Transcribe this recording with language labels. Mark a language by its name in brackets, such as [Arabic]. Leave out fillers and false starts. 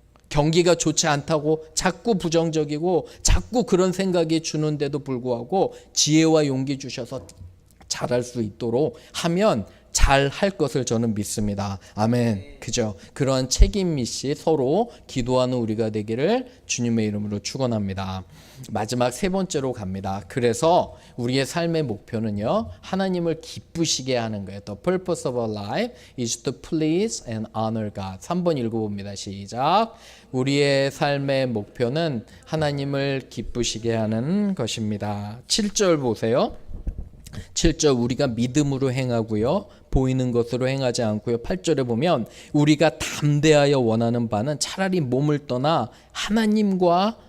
[Korean] 경기가 좋지 않다고 자꾸 부정적이고 자꾸 그런 생각이 주는데도 불구하고 지혜와 용기 주셔서 잘할 수 있도록 하면 잘 할 것을 저는 믿습니다. 아멘. 그죠? 그런 책임있이 서로 기도하는 우리가 되기를 주님의 이름으로 축원합니다. 마지막 3번째로 갑니다. 그래서 우리의 삶의 목표는요, 하나님을 기쁘시게 하는 거예요. [English] The purpose of our life is to please and honor God. [Korean] 3번 읽어봅니다. 시작. 우리의 삶의 목표는 하나님을 기쁘시게 하는 것입니다. 7절 보세요. 7절 우리가 믿음으로 행하고요, 보이는 것으로 행하지 않고요. 8절에 보면 우리가 담대하여 원하는 바는 차라리 몸을 떠나 하나님과